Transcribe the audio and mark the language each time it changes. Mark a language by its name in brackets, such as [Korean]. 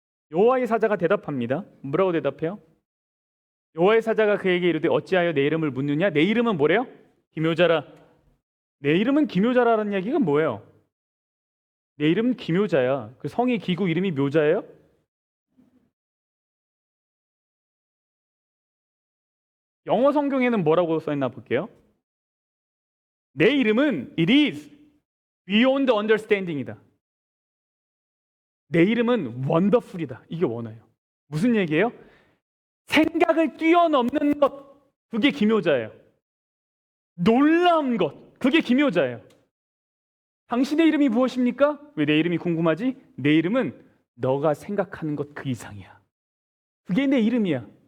[Korean] 여호와의 사자가 대답합니다. 뭐라고 대답해요? 여호와의 사자가 그에게 이르되 어찌하여 내 이름을 묻느냐? 내 이름은 뭐래요? 기묘자라. 내 이름은 기묘자라는 얘기가 뭐예요? 내 이름은 기묘자야. 그 성이 기고 이름이 묘자예요? 영어 성경에는 뭐라고 써있나 볼게요. 내 이름은 [English] it is beyond understanding이다. [Korean] 내 이름은 wonderful이다. 이게 원어예요. 무슨 얘기예요? 생각을 뛰어넘는 것, 그게 기묘자예요. 놀라운 것, 그게 기묘자예요. 당신의 이름이 무엇입니까? 왜 내 이름이 궁금하지? 내 이름은 너가 생각하는 것 그 이상이야. 그게 내 이름이야.